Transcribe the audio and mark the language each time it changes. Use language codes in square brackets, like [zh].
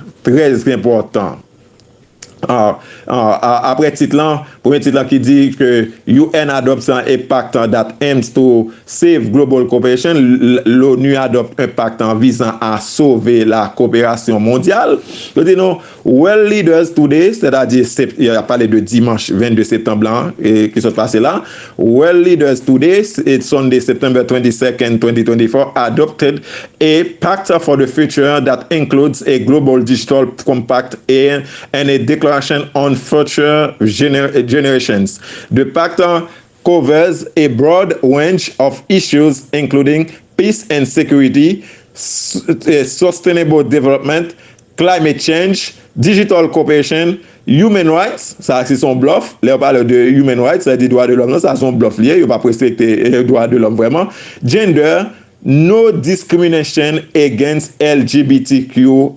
[fr] très important. Après titre là, premier titre là qui dit que UN adopte un pacte [en] that aims to save global cooperation, [fr] l'ONU adopte un pacte en visant à sauver la coopération mondiale. Je dis non, [en] world leaders today, [fr] c'est-à-dire il a parlé de dimanche 22 septembre là, et qui sont passés là. [en] World leaders today, it's Sunday, September 22nd, 2024, adopted a pact for the future that includes a global digital compact and a declaration on future generations. The pact covers a broad range of issues including peace and security, sustainable development, climate change, digital cooperation, human rights, [fr] ça c'est son bluff. Là on parle de [en] human rights, [fr] ça dit droit de l'homme, ça son bluff lié, il va pas respecter les droits de l'homme vraiment. [en] Gender, no discrimination against LGBTQ+.